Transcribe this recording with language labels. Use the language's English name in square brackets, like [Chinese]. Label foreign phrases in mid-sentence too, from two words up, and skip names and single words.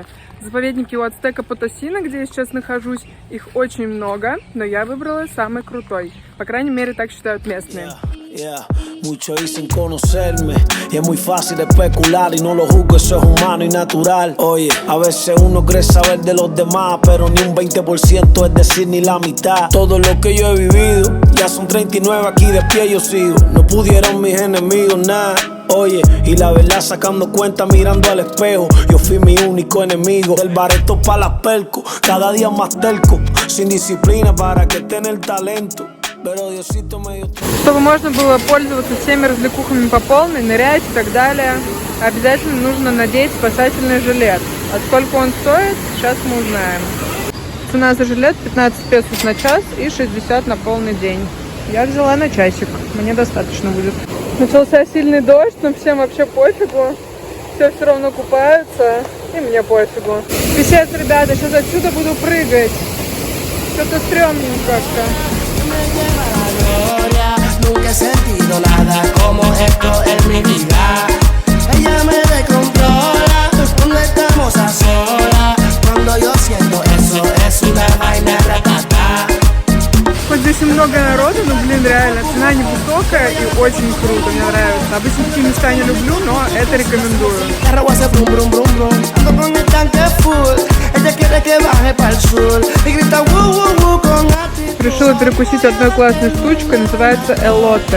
[Russian] Заповедники у Ацтека Потосина, где я сейчас нахожусь, их очень много, но я выбрала самый крутой. По крайней мере, так считают местные. [Spanish] Muchos dicen conocerme y es muy fácil especular y no lo juzgo, eso es humano y natural. Oye, a veces uno cree saber de los demás, pero ni un 20%, es decir, ni la mitad. Todo lo que yo he vivido, ya son 39, aquí de pie yo sigo. No pudieron mis enemigos nada. Oye, y la verdad sacando cuenta mirando al espejo, yo fui mi único enemigo. Del bareto pa' las perco, cada día más terco, sin disciplina para que tenga el talento. [Russian] Чтобы можно было пользоваться всеми развлекухами по полной, нырять и так далее, обязательно нужно надеть спасательный жилет. А сколько он стоит, сейчас мы узнаем. Цена за жилет 15 песо на час и 60 на полный день. Я взяла на часик, мне достаточно будет. Начался сильный дождь, но всем вообще пофигу. Все равно купаются, и мне пофигу. Писец, ребята, сейчас отсюда буду прыгать. Что-то стрёмненько как-то. [Spanish] Nunca he sentido nada como esto en mi vida. Ella me descontrola cuando estamos a solas. Cuando yo siento eso es una vaina ratata. [Russian] Хоть здесь и много народу, но, блин, реально, цена невысокая и очень круто, мне нравится. Обычно такие места не люблю, но это рекомендую. Решила перекусить одной классной штучкой, называется элоте.